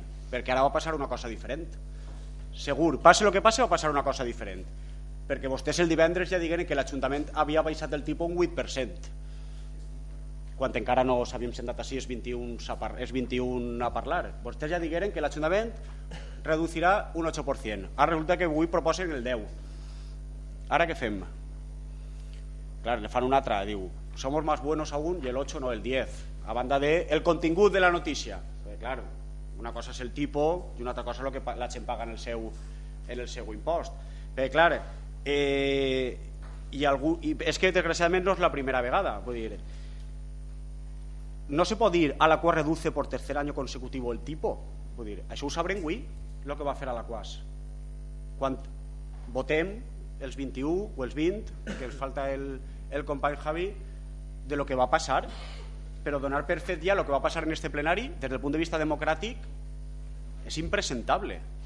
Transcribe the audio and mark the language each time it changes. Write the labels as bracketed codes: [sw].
[ca] Perquè ara va passar una cosa diferent. Segur, passe el que passe va passar una cosa diferent, perquè vostès el divendres ja digueren que l'Ajuntament havia baixat el tipus un 8%, quan encara no s'havíem sentat així és 21 a parlar. Vostès ja digueren que l'Ajuntament reducirà un 8%. Ara resulta que avui proposen el 10%. Ara què fem? Clar, le fan una altra, diu, [es] somos más buenos aún [ca] y el 8 no el 10, a banda de el contingut de la notícia. Clar, una cosa és el tipus i una altra cosa és el que la gent paga en el seu impost. Però clar, és que desgraciadament no és la primera vegada. Vull dir, no se pot dir [es] Alaquàs reduce por tercer año consecutivo el tipo. [ca] Vull dir, això ho sabrem avui, el que va fer Alaquàs. Quan votem els 21 o els 20, que ens falta el company Javi, de lo que va passar, però donar per fet ja el que va passar en este plenari, des del punt de vista democràtic, és impresentable.